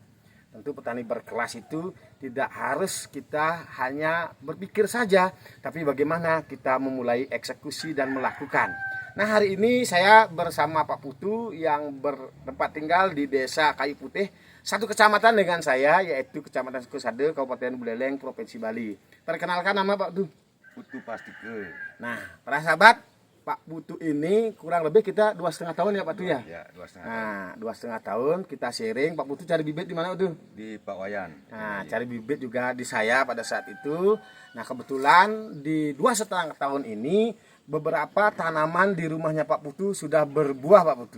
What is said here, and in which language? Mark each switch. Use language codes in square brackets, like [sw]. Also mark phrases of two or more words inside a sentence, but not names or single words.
[id] Tentu petani berkelas itu tidak harus kita hanya berpikir saja, tapi bagaimana kita memulai eksekusi dan melakukan. Nah, hari ini saya bersama Pak Putu yang bertempat tinggal di Desa Kayu Putih, satu kecamatan dengan saya, yaitu Kecamatan Sukusade, Kabupaten Buleleng, Provinsi Bali. Perkenalkan nama Pak Putu. Putu Pastike. Nah, para sahabat, Pak Putu ini kurang lebih kita 2,5 tahun ya Pak Putu ya? Ya, 2,5 tahun. Nah, 2,5 tahun kita sharing. Pak Putu cari bibit di mana Pak Putu? Di Pak Wayan. Nah, cari bibit juga di saya pada saat itu. Nah, kebetulan di 2,5 tahun ini beberapa tanaman di rumahnya Pak Putu sudah berbuah Pak Putu.